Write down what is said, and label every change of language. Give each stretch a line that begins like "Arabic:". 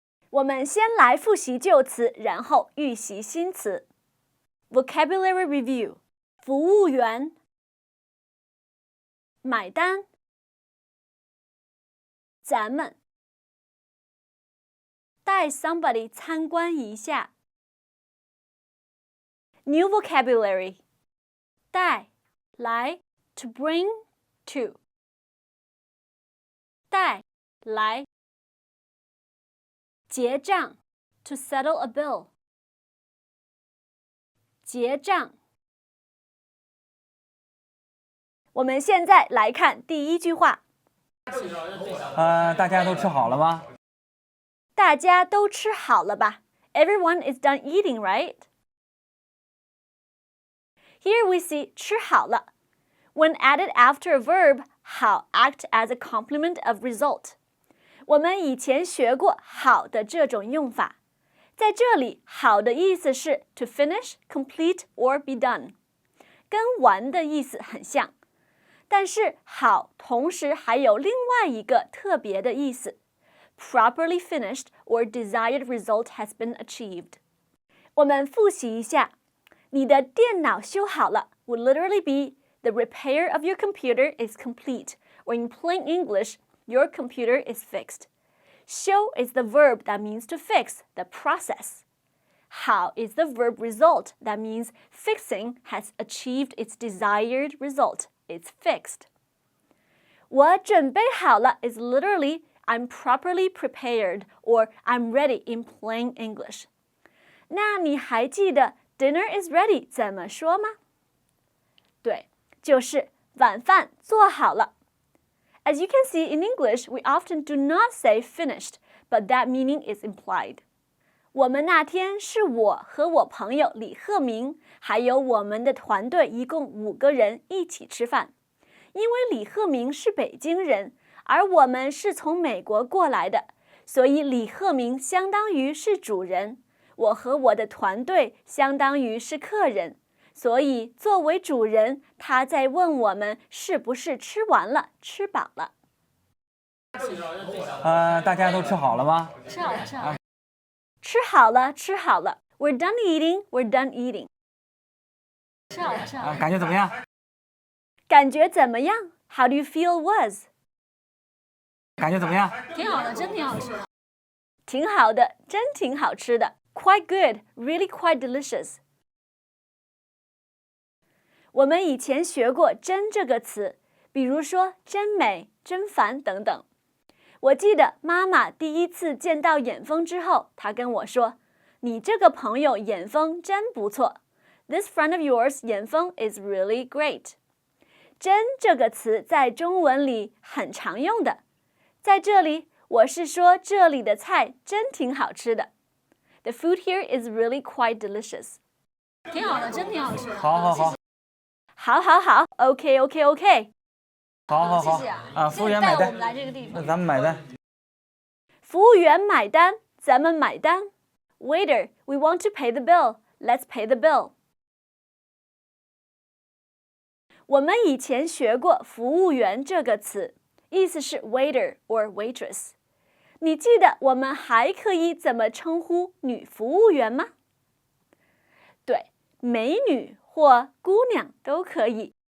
Chinese: 我们先来复习旧词，然后预习新词。
English: Vocabulary review：
Chinese: 服务员、买单、咱们、带 somebody 参观一下。
English: New vocabulary： 带、来 to bring to， 带、来。结账 to settle a bill， 结账。
Chinese: 我们现在来看第一句话。大家都吃好了吗？大家都吃好了吧？
English: Everyone is done eating, right? Here we see 吃好了. When added after a verb, 好 act as a complement of result.
Chinese: 我们以前学过好的这种用法，在这里好的意思是
English: to finish, complete or be done，
Chinese: 跟完的意思很像，但是好同时还有另外一个特别的意思，
English: properly finished or desired result has been achieved。
Chinese: 我们复习一下，你的电脑修好了
English: would literally be the repair of your computer is complete, or in plain English, your computer is fixed. 修 is the verb that means to fix, the process. 好 is the verb result that means fixing has achieved its desired result. It's fixed. 我准备好了 is literally I'm properly prepared or I'm ready in plain English.
Chinese: 那你还记得
English: dinner is ready
Chinese: 怎么说吗？对，就是晚饭做好了。
English: As you can see in English, we often do not say finished, but that meaning is implied.
Chinese: 我们那天是我和我朋友李鹤鸣，还有我们的团队一共5个人一起吃饭。因为李鹤鸣是北京人，而我们是从美国过来的，所以李鹤鸣相当于是主人，我和我的团队相当于是客人。所以作为主人，他在问我们是不是吃完了，吃饱了。大家都吃好了吗？吃好了，吃好了。吃好了，吃好了。
English: We're done eating, we're done eating.
Chinese: 吃好了，吃好了。感觉怎么样？感觉怎么样
English: ？How do you feel was?
Chinese: 感觉怎么样？挺好的，真挺好吃的。挺好的，真挺好吃的。
English: Quite good, really quite delicious.
Chinese: 我们以前学过真这个词，比如说真美、真烦等等。我记得妈妈第一次见到眼峰之后，她跟我说，你这个朋友眼峰真不错。
English: This friend of yours, 眼峰 is really great.
Chinese: 真这个词在中文里很常用的。在这里，我是说这里的菜真挺好吃的。
English: The food here is really quite delicious.
Chinese: 挺好的，真挺好吃的。好。OK。好。谢谢啊。服务员买单。我们来这个地方。那咱们买单。服务员买单，咱们买单。
English: Waiter, we want to pay the bill. Let's pay the bill.
Chinese: 我们以前学过服务员这个词，意思是
English: waiter or waitress。
Chinese: 你记得我们还可以怎么称呼女服务员吗？对，美女或姑娘都可以。